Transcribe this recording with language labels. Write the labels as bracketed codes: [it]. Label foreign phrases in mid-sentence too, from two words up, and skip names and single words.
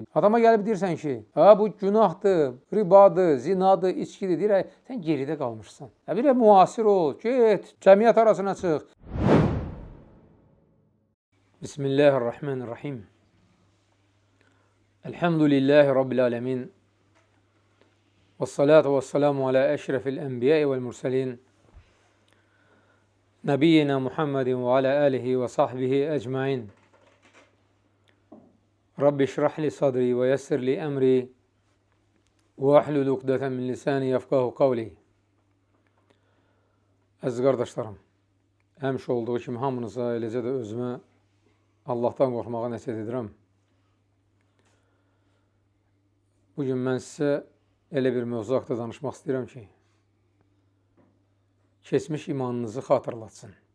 [az] Adama gəlib deyirsən ki, bu günahdır, ribadır, zinadır, içkidir. Deyir, sən geridə qalmışsan. Bir də müasir ol, get, cəmiyyət arasına çıx. [ar] بسم الله الرحمن الرحيم. الحمد لله رب العالمين. والصلاة والسلام على أشرف الأنبياء والمرسلين. نبينا محمد وعلى آله وصحبه أجمعين. رب اشرح لي صدري ويسر لي أمري واحلل عقدة من لساني يفقهوا قولي. [az] Əziz qardaşlarım, həmişə olduğu kimi hamınıza, eləcə də özümə Allahdan qorxmağa nəsihət edirəm. Bugün mən sizə elə bir mövzu haqqında danışmaq istəyirəm ki, keçmiş imanınızı xatırlatsın.